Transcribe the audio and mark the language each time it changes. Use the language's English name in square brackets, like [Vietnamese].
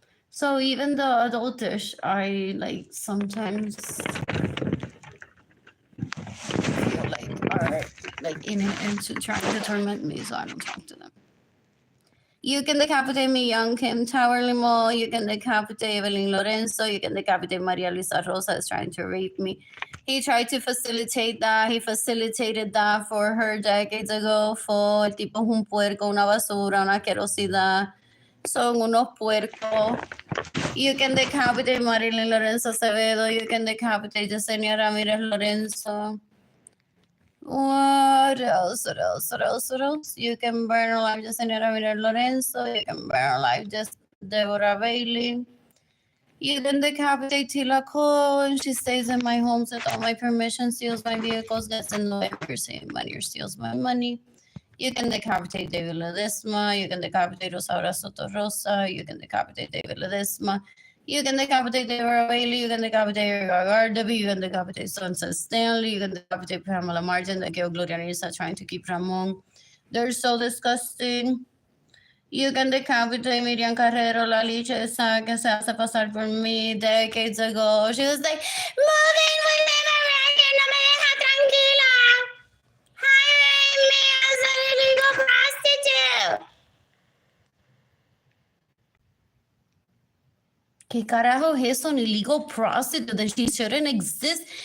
[English] So even the adultish, I like sometimes feel like are like into trying to torment me, so I don't talk to them. You can decapitate me, young Kim Tower Limo. You can decapitate Arlene Lorenzo. You can decapitate Maria Luisa Rosa is trying to rape me. He tried to facilitate that. He facilitated that for her decades ago. [Spanish] For el tipo es un puerco, una basura, una asquerosidad. Son unos puercos. [English] You can decapitate Marilyn Lorenzo Acevedo. You can decapitate Yesenia Ramirez Lorenzo. What else? What else? What else? What else? You can burn alive Yesenia Ramirez Lorenzo. You can burn alive just Deborah Bailey. You can decapitate Tila Cole, and she stays in my homes without my permission, steals my vehicles, gets in the way of receiving money or steals my money. You can decapitate David Ledesma. You can decapitate Rosaura Soto Rosa. You can decapitate David Ledesma. You can decapitate Deborah Bailey. You can decapitate Gardaby. You can decapitate Sunset Stanley. You can decapitate Pamela Martin. The Gloria Nisa trying to keep Ramon. They're so disgusting. You can decapitate [Spanish] Miriam Carrero, la liche esa que se hace pasar por mí [English] decades ago. She was like, moving will never work, [Spanish] no me deja tranquila. [English] Hiring me as an illegal prostitute. [Spanish] ¿Qué carajo es [English] an illegal prostitute that she shouldn't exist?